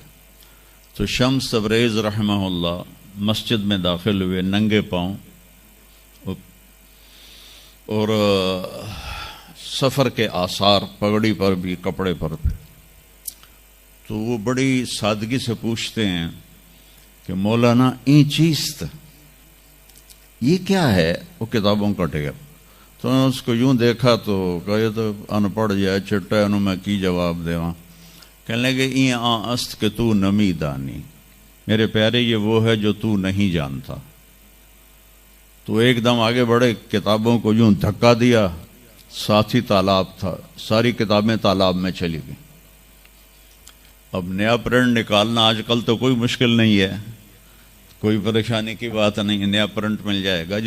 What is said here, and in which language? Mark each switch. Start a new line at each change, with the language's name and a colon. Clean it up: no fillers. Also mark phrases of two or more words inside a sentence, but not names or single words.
Urdu: تو شمس تبریز رحمہ اللہ مسجد میں داخل ہوئے ننگے پاؤں، اور سفر کے آثار پگڑی پر بھی، کپڑے پر بھی. تو وہ بڑی سادگی سے پوچھتے ہیں کہ مولانا
Persian: این چیست؟
Urdu: یہ کیا ہے؟ وہ کتابوں کا ڈھیر۔ تو نے اس کو یوں دیکھا تو کہا یہ تو ان پڑھ
Punjabi: جائے چٹا انہوں میں کی جواب دیواں۔
Urdu: کہنے لگے
Persian: این آن است کہ تو نمی دانی،
Urdu: میرے پیارے یہ وہ ہے جو تو نہیں جانتا۔ تو ایک دم آگے بڑھے، کتابوں کو یوں دھکا دیا، ساتھ ہی تالاب تھا، ساری کتابیں تالاب میں چلی گئیں۔ اب نیا پرنٹ نکالنا آج کل تو کوئی مشکل نہیں ہے، کوئی پریشانی کی بات نہیں، نیا پرنٹ مل جائے گا۔